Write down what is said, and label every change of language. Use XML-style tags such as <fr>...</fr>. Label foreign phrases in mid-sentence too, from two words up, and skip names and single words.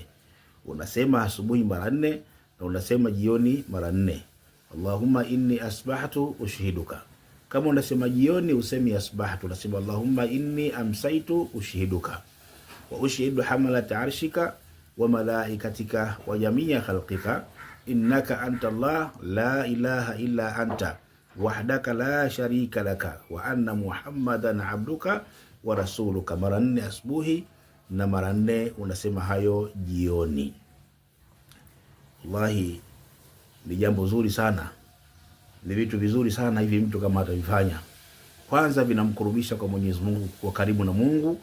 <sw>Unasema asubuhi mara 4 na unasema jioni mara 4.</sw> <ar>اللهم إني أصبحت أشهدك.</ar> <sw>Kama unasema jioni usemi asbahtu, unasema</sw> <ar>اللهم إني أمسيت أشهدك وأشهد حملة عرشك وملائكتك وجميع خلقك إنك أنت الله لا إله إلا أنت وحدك لا شريك لك وأن محمدا عبدك ورسولك.</ar> <sw>Mara 4 asubuhi na mara 4 unasema hayo jioni. Wallahi ni jambo zuri sana, ni vitu vizuri sana hivi mtu kama atavifanya. Kwanza vinamkurubisha kwa Mwenyezi Mungu, kwa karibu na Mungu.</sw>